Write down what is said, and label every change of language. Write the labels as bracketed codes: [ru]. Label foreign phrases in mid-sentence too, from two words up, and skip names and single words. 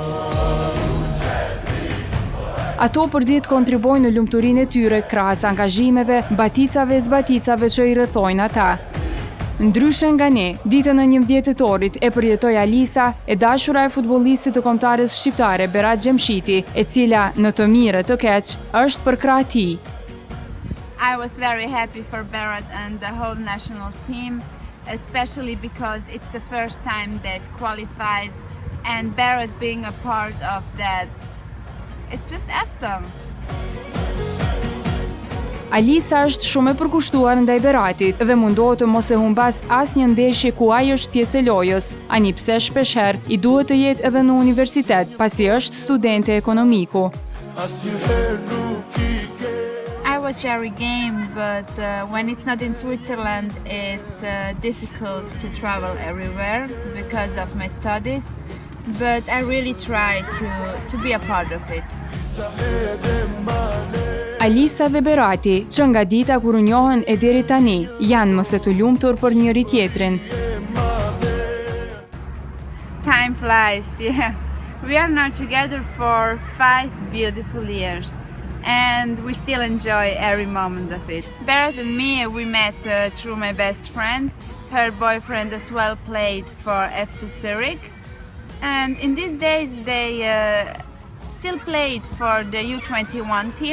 [sq] Ato për ditë kontribojnë në lumturinë e tyre krahas angazhimeve, baticave e zbaticave që i rrethojnë ata. Ndryshe nga ne, ditën e 11 tetorit e përjetoi Alisa, e dashura e futbollistit të kombëtarës shqiptare Berat Xhemshiti, e cila në të mirë të keq është për krah tij. [en] I was very happy for Berat and the whole national team, especially because it's the first time they've qualified, and Berat being a part of that, it's just awesome. [sq] Alisa është shumë e përkushtuar ndaj Beratit dhe mundohet të mos e humbas asnjë ndeshje ku ai është pjesë e lojës, ani pse shpeshherë i duhet të jetë edhe në universitet, pasi është studente ekonomiku. [en] I watch every game, but when it's not in Switzerland, it's difficult to travel everywhere because of my studies, but I really try to be a part of it. [sq] Alisa dhe Berati, që nga dita kur u njohën e deri tani, janë më se të lumtur për njëri tjetrin. [en] Time flies, yeah. We are now together for 5 beautiful years, and we still enjoy every moment of it. Berat and me, we met through my best friend. Her boyfriend as well played for FC Zurich, and in these days they still played for the U21 team.